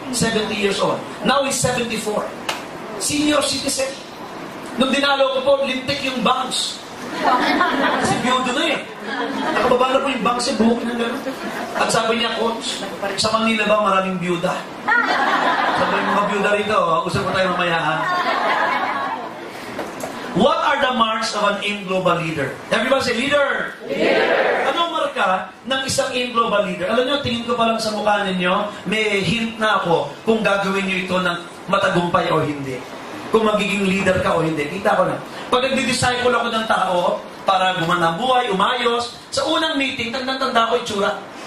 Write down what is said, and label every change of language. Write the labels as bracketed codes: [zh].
[en] 70 years old. Now he's 74. Senior citizen. [tl] Nung dinalo ko po, lintik yung bangs. Kasi biyudo na eh. Nakababa na po yung bangs, buhok na gano'n. At sabi niya, Coach, sa Manila ba maraming biyuda? Sabi yung mga biyuda rito, usap ko tayo mamaya ha. [en] What are the marks of an AIM Global leader? Everybody say, leader! Leader! [tl] Anong marka ng isang AIM Global leader? Alam nyo, tingin ko pa lang sa mukha ninyo, may hint na ako kung gagawin nyo ito ng matagumpay o hindi. Kung magiging leader ka o hindi. Kita ko na. Pag nagdi-disciple ako ng tao para gumana ang buhay, umayos, sa unang meeting, tanda ko itsura.